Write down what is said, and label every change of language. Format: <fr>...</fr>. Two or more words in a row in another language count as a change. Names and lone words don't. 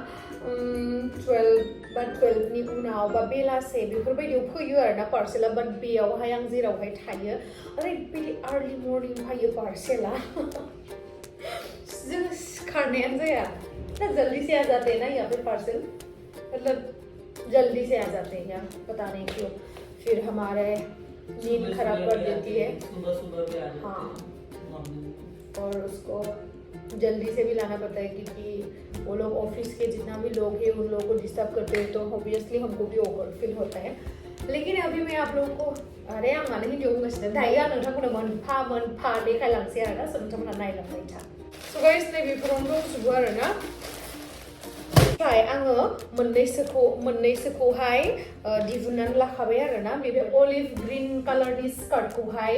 <brx>12 नि उनाव बा बेलासे बेफोरबायदियाव फैयो आरोना पार्सेला बाट बेयावहाय आं जेरावहाय थायो ओरैबायदि</brx> <en>early morning</en> <brx>फैयो पार्सेला जों सिखारनायानो जाया</brx> <hi>जल्दी से आ जाते हैं ना यहाँ पे पार्सल मतलब जल्दी से आ जाते हैं यहाँ पता नहीं क्यों फिर हमारे नींद खराब कर देती है हाँ और उसको जल्दी से भी लाना पड़ता है क्योंकि वो लोग ऑफिस के जितना भी लोग हैं उन लोगों को डिस्टर्ब करते हैं तो ऑब्वियसली हमको भी ओवर फील होता है लेकिन अभी मैं आप लोगों को अरे</hi> <brx>आं मानो हिन्दियाव बुंगासिनो दायो आं नोंथांमोननो मोनफा देखायलांसै आरोना स' नोंथांमोनहा नायलांबाय था</brx> <en>so guys</en> <brx>नैबेफोरावनो दंजोबो आरोना ओमफ्राय आङो मोननैसोखौहाय दिहुननानै लाखाबाय आरोना बे</brx> <en>olive green</en> <brx>कालारनि स्कार्टखौहाय</brx>